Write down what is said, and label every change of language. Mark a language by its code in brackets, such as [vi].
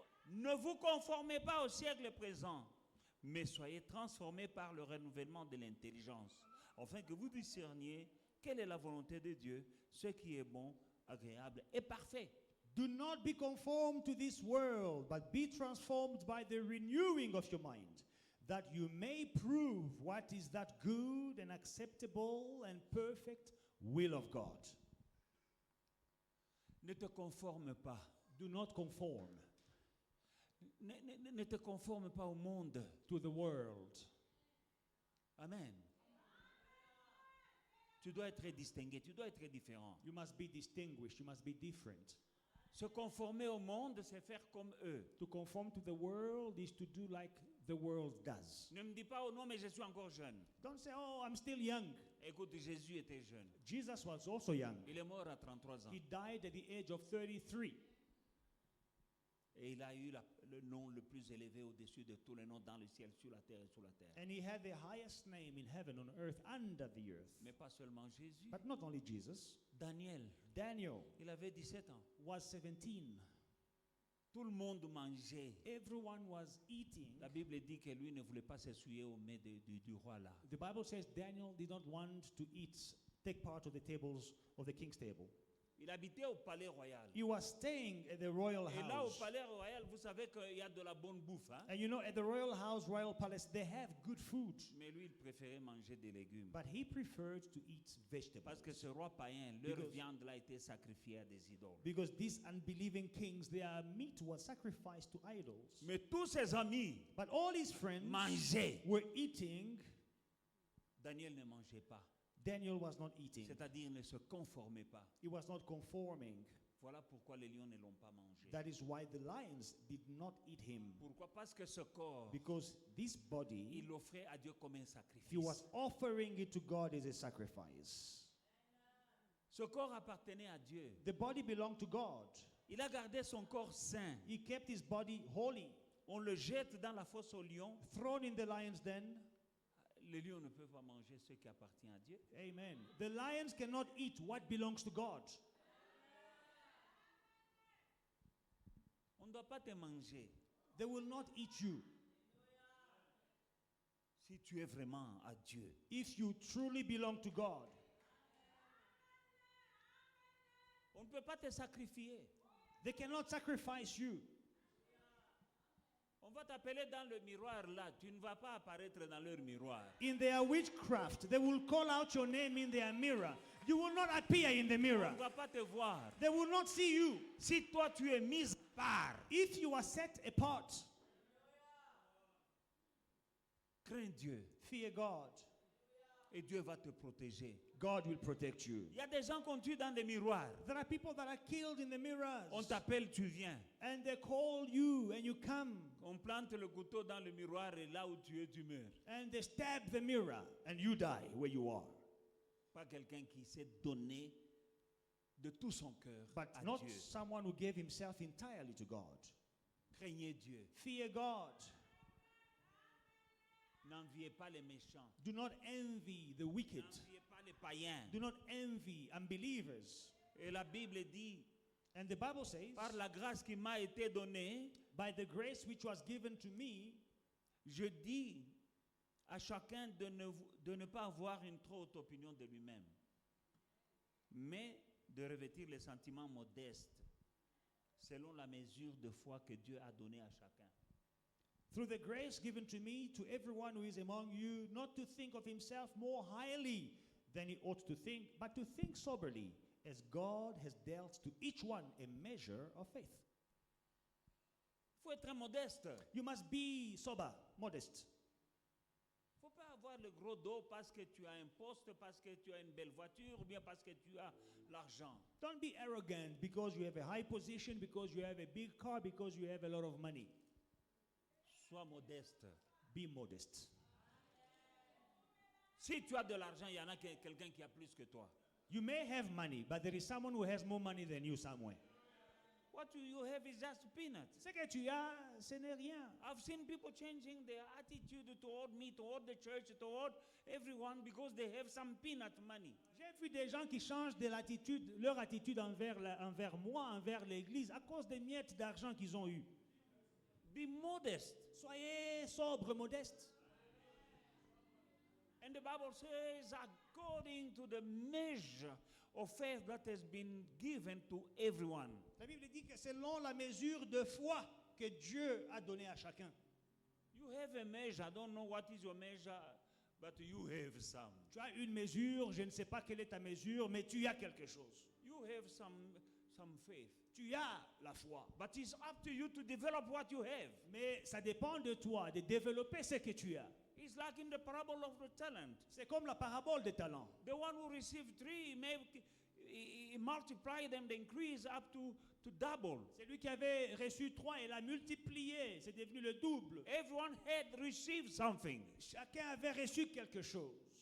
[fr] Ne vous conformez pas au siècle présent, mais soyez transformés par le renouvellement de l'intelligence, afin que vous discerniez quelle est la volonté de Dieu, ce qui est bon, agréable et parfait. [en] Do not be conformed to this world, but be transformed by the renewing of your mind, that you may prove what is that good and acceptable and perfect will of God. [fr] Ne te conforme pas. [en] Do not conform [fr] Ne te conforme pas au monde. [en] to the world. Amen. [fr] Tu dois être distingué, tu dois être différent. [en] You must be distinguished, you must be different. [fr] Se conformer au monde, c'est faire comme eux. [en] To conform to the world is to do like the world does. [fr] Ne me dis pas, oh non, mais je suis encore jeune. [en] Don't say, oh, I'm still young. [fr] Écoute, Jésus était jeune. [en] Jesus was also young. [fr] Il est mort à 33 ans. [en] He died at the age of 33. [fr] Et il a eu le nom le plus élevé au-dessus de tous les noms dans le ciel, sur la terre et sous la terre. [en] And he had the highest name in heaven, on earth, under the earth. [fr] Mais pas seulement Jésus. [en] But not only Jesus, [fr] Daniel, [en] Daniel [fr] il avait 17 ans. [en] was 17. [fr] Tout le monde mangeait. [en] Everyone was eating. [fr] La Bible dit que lui ne voulait pas s'essuyer au mets du roi là. [en] The Bible says Daniel did not want to take part of the tables of the king's table. [fr] Il habitait au palais royal. [en] He was staying at the royal [fr] Et là, au [en] house. [fr] palais royal, vous savez qu'il y a de la bonne bouffe. Hein? [en] And you know, at the royal house, royal palace, they have good food. [fr] Mais lui, il préférait manger des légumes. [en] But he preferred to eat vegetables. [fr] Parce que ce roi païen, leur [en] Because- [fr] viande là a été sacrifiée à des idoles. [en] Because these unbelieving kings, their meat was sacrificed to idols. [fr] Mais tous ses amis [en] But all his friends [fr] mangeaient. [en] were eating. [fr] Daniel ne mangeait pas. [en] Daniel was not eating. [fr] C'est-à-dire ne se conformait pas. [en] He was not conforming. [fr] Voilà pourquoi les lions ne l'ont pas mangé. [en] That is why the lions did not eat him. [fr] Pourquoi? Parce que ce corps, [en] Because this body, [fr] il l'offrait à Dieu comme un [en] he [fr] sacrifice. [en] was offering it to God as a sacrifice. [fr] Ce corps appartenait à Dieu. [en] The body belonged to God. [fr] Il a gardé son corps saint. [en] He kept his body holy. [fr] On le jette dans la fosse aux lions. [en] Thrown in the lion's den, [fr] Les lions ne peuvent pas manger ce qui appartient à Dieu. Amen. [en] The lions cannot eat what belongs to God. [fr] On ne doit pas te manger [en] They will not eat you [fr] si tu es vraiment à Dieu. [en] if you truly belong to God. [fr] On ne peut pas te sacrifier. [en] They cannot sacrifice you. [fr] On va t'appeler dans le miroir là. Tu ne vas pas apparaître dans leur miroir. [en] In their witchcraft, they will call out your name in their mirror. You will not appear in the [fr] On [en] mirror. [fr] ne va pas te voir. [en] They will not see you. [fr] Si toi tu es mise à part, [en] If you are set apart, [fr] crains Dieu [en] fear God. [fr] et Dieu va te protéger. [en] God will protect you. [fr] Il y a des gens qu'on tue dans des miroirs. [en] There are people that are killed in the mirrors. [fr] On t'appelle, tu viens. [en] And they call you and you come. [fr] On plante le couteau dans le miroir et là où tu es, tu meurs. [en] And they stab the mirror and you die where you are. [fr] Pas quelqu'un qui s'est donné de tout son cœur [en] But [fr] à [en] not [fr] Dieu. [en] someone who gave himself entirely to God. [fr] Craignez Dieu. [en] Fear God. [fr] N'enviez pas les méchants. [en] Do not envy the wicked. [fr] N'enviez pas les païens. [en] Do not envy unbelievers. [fr] Et la Bible dit, [en] And the Bible says, [fr] par la grâce qui m'a été donnée, [en] by the grace which was given to me, [fr] je dis à chacun de ne pas avoir une trop haute opinion de lui-même, mais de revêtir les sentiments modestes, selon la mesure de foi que Dieu a donnée à chacun. [en] through the grace given to me, to everyone who is among you, not to think of himself more highly than he ought to think, but to think soberly, as God has dealt to each one a measure of faith. [fr] Il faut être modeste. [en] You must be sober, modest. [fr] Il ne faut pas avoir le gros dos parce que tu as un poste, parce que tu as une belle voiture, ou bien parce que tu as l'argent. [en] Don't be arrogant because you have a high position, because you have a big car, because you have a lot of money. [fr] Sois modeste. [en] Be modest. [fr] Si tu as de l'argent, il y en a quelqu'un qui a plus que toi. [en] You may have money, but there is someone who has more money than you somewhere. What you have is just peanuts. [fr] Ce que tu as, ce n'est rien. [en] I've seen people changing their attitude toward me, toward the church, toward everyone because they have some peanut money. [fr] J'ai vu des gens qui changent de l'attitude, leur attitude envers moi, envers l'Église, à cause des miettes d'argent qu'ils ont eues. [en] Be modest. [fr] Soyez sobre, modeste. [en] And the Bible says, according to the measure of faith that has been given to everyone. [fr] La Bible dit que selon la mesure de foi que Dieu a donnée à chacun. [en] You have a measure. I don't know what is your measure, but you have some. [fr] Tu as une mesure, je ne sais pas quelle est ta mesure, mais tu as quelque chose. [en] You have some faith. [fr] Tu as la foi. [en] But it's up to you to develop what you have. [fr] Mais ça dépend de toi de développer ce que tu as. [en] It's like in the parable of the talent. [fr] C'est comme la parabole des talents. [en] The one who received 3, he multiplied them, they increase up to double. [fr] Celui qui avait reçu 3, il a multiplié, c'est devenu le double. [en] Everyone had received something. [fr] Chacun avait reçu quelque chose.